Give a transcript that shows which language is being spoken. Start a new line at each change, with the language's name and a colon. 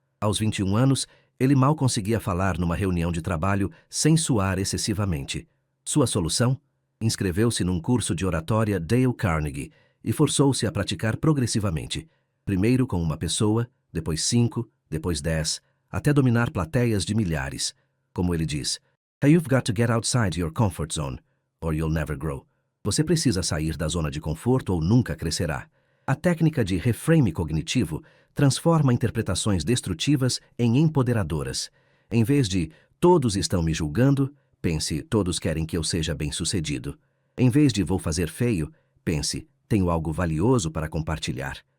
Portuguese: Aos 21 anos, ele mal conseguia falar numa reunião de trabalho sem suar excessivamente. Sua solução? Inscreveu-se num curso de oratória Dale Carnegie e forçou-se a praticar progressivamente. Primeiro com uma pessoa, depois 5, depois 10, até dominar plateias de milhares. Como ele diz,
English: "You've got to get outside your comfort zone, or you'll never grow."
Portuguese: Você precisa sair da zona de conforto ou nunca crescerá. A técnica de reframe cognitivo transforma interpretações destrutivas em empoderadoras. Em vez de "todos estão me julgando", pense "todos querem que eu seja bem-sucedido." Em vez de "vou fazer feio", pense "tenho algo valioso para compartilhar."